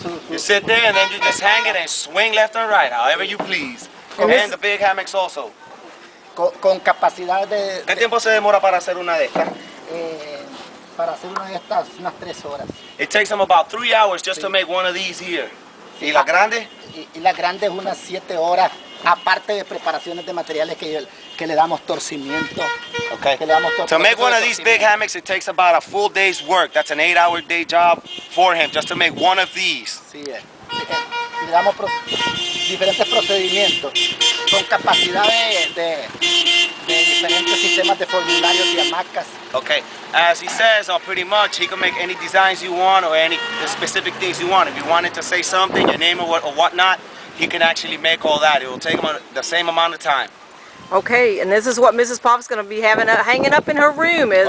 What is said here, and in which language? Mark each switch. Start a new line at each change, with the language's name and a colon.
English: You sit there and then you just hang it and swing left and right, however you please. And the big hammocks also.
Spanish: Con capacidad de... ¿Qué tiempo se demora para hacer una de estas? Para hacer una de estas, unas 3 horas.
English: It takes them about 3 hours just to make one of these here.
Spanish: ¿Y la grande? Y la grande es unas 7 horas, aparte de preparaciones de materiales que le damos torcimiento.
English: Okay.
Spanish: Que le damos
English: To make one of these big hammocks, it takes about a full day's work. That's an 8-hour day job for him, just to make one of these.
Spanish: Sí, le damos diferentes procedimientos con capacidad de diferentes sistemas de formularios y hamacas.
English: Okay, as he says, pretty much he can make any designs you want or any specific things you want. If you wanted to say something, your name or whatnot, he can actually make all that. It will take him the same amount of time. Okay, and this is what Mrs. Pop's going to be hanging up in her room is